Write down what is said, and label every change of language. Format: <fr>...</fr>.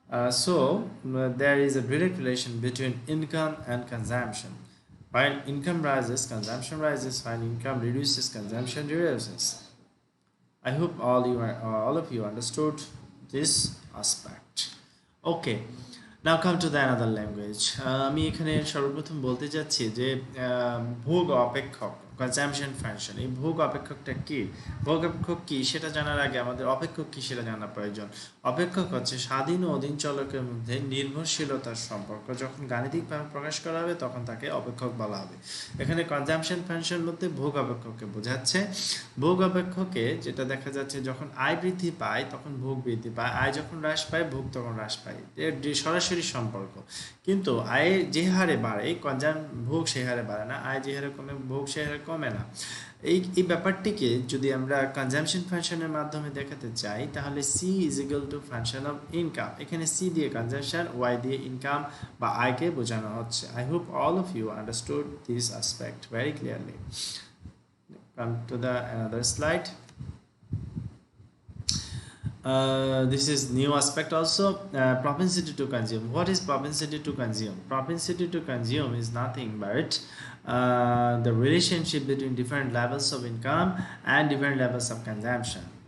<en>So there is a direct relation between income and consumption. When income rises, consumption rises. When income reduces, consumption reduces. I hope all of you understood this aspect. Okay, now come to the another language.</en> <bn>আমি এখানে সর্বপ্রথম বলতে যাচ্ছি যে ভোগ অপেক্ষক consumption function. এই ভোগ অপেক্ষকটা কি, ভোগ অপেক্ষক কি সেটা জানার আগে আমাদের অপেক্ষক কি সেটা জানা প্রয়োজন। অপেক্ষক হচ্ছে স্বাধীন ও অধীন চলকের মধ্যে নির্ভরশীলতার সম্পর্ক, যখন গাণিতিকভাবে প্রকাশ করা হবে তখন তাকে অপেক্ষক বলা হবে। এখানে কনজাম্পশন ফাংশন বলতে ভোগ অপেক্ষককে বোঝাচ্ছে। ভোগ অপেক্ষকে যেটা দেখা যাচ্ছে যখন আয় বৃদ্ধি পায় তখন ভোগ বৃদ্ধি পায়, আয় যখন হ্রাস পায় ভোগ তখন হ্রাস পায়, এর সরাসরি সম্পর্ক। কিন্তু আয় যে হারে বাড়ে ভোগ সেই হারে বাড়ে না, আয় যে হারে কমে ভোগ সে হারে কমে না। এই ব্যাপারটিকে যদি আমরা কনজাম্পশন ফাংশনের মাধ্যমে দেখাতে চাই তাহলে</bn> <en>C is equal to function of income.</en> <bn>এখানে সি দিয়ে কনজাম্পশন, ওয়াই দিয়ে ইনকাম বা আয়কে বোঝানো হচ্ছে।</bn> <en>I hope all of you understood this aspect very clearly. Come to the another slide. This is new aspect also. Propensity to consume. What is propensity to consume? Propensity to consume is nothing but the relationship between different levels of income and different levels of consumption.</en>